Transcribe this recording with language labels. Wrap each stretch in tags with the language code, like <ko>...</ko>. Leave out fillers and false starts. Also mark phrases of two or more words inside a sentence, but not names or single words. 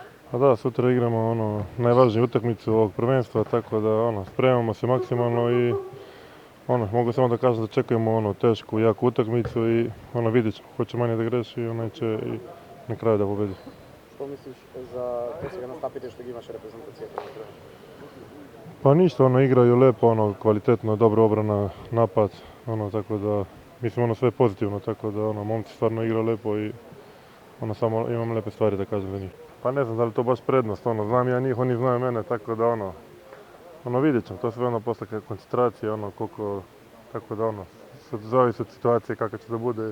<sr>Pa da, sutra igramo najvažniju utakmicu ovog prvenstva, tako da spremamo se maksimalno i mogu samo da kažem da čekujemo tešku, jaku utakmicu i vidjet ćemo. Ko će manje da greši, onaj će i na kraju da pobedi. Što misliš za to</sr> <mk>сега настапите što ги имаше репрезентацијата на крај?</mk> <sr>Pa ništa, igraju lepo, kvalitetno, dobra obrana, napad, tako da mislim sve pozitivno, tako da momci stvarno igraju lepo i samo imam lepe stvari da kažem za njih. Pa ne znam da li to baš prednost, znam ja njih, oni znaju mene, tako da vidjet ćemo, to sve posle koncentracije, koliko, tako da zavisi od situacije kakva će da bude.</sr>